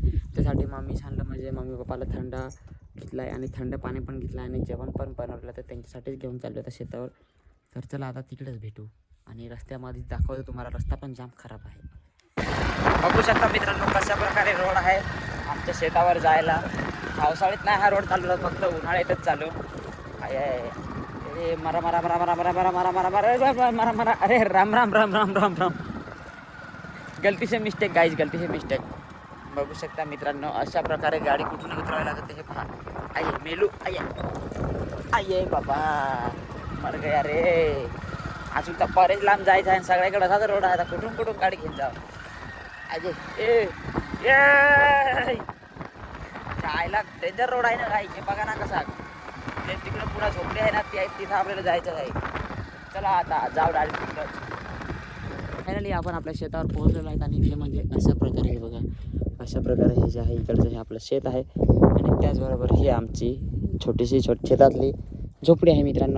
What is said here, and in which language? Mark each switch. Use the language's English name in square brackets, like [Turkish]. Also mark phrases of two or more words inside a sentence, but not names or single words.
[Marathi] त्यासाठी मम्मी सांगलं, म्हणजे मम्मी पप्पाला थंडा घेतला आहे आणि थंड पाणी पण घेतलं आहे आणि जेवण पण बनवलं, तर त्यांच्यासाठीच घेऊन चाललो आता शेतावर. तर चला आता तिकडेच भेटू आणि रस्त्यामध्ये दाखवतो तुम्हाला. रस्ता पण जाम खराब आहे, बघू शकता मित्रांनो कशा प्रकारे रोड आहे आमच्या शेतावर जायला. पावसाळ्यात नाही हा रोड चालू, फक्त उन्हाळ्यातच चालू आहे. मरा मरा मरा मरा मरा मरा मरा मरा मरा मरा मरा. अरे राम राम राम राम राम राम. [Hindi] गलती से मिस्टेक गाईज, गलती से मिस्टेक. [Marathi] बघू शकता मित्रांनो अशा प्रकारे गाडी कुठून उतरावी लागते हे पहा. [Hindi] आये मेलू, आये आये बाबा, मर गया रे. [Marathi] अजून तर बरेच लांब जायचं आहे, सगळ्याकडे असाच रोड आहे. आता कुठून कुठून गाडी घेऊन जावं. अजे ए जायला [English] danger road [Marathi] आहे ना गाई. हे बघा ना कसा, ते तिकडे पुढे झोपडी आहे ना, ती आहे, तिथं आपल्याला जायचं आहे. चला आता जाऊ डायरेक्ट तिकडंच. फायनली आपण आपल्या शेतावर पोहोचलेलो आहेत आणि ते म्हणजे अशा प्रकारे हे बघा, अशा प्रकारे हे जे आहे इकडचं हे आपलं शेत आहे आणि त्याचबरोबर ही आमची छोटीशी शेतातली झोपडी आहे मित्रांनो.